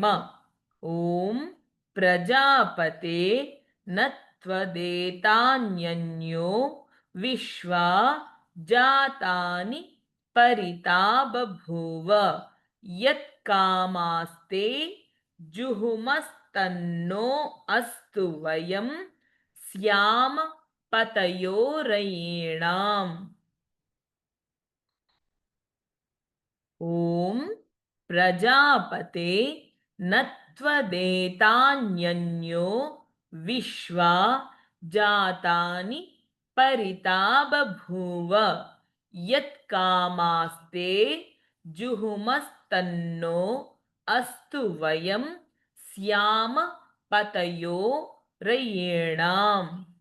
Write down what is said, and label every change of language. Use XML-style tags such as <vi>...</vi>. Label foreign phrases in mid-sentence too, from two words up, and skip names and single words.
<sa>ఓం ప్రజాపతే నత్వదేతాన్యన్యో విశ్వా జాతాని పరితా బభూవ యత్కామాస్తే జుహుమస్తన్నో అస్తు వయం స్యామ పతయోరయేణాం. ॐ प्रजापते न त्वदेतान्यन्यो विश्वा जातानि परिता बभूव यत्कामास्ते जुहुमस्तन्नो अस्तु वयं स्याम पतयो रयेणाम्</sa>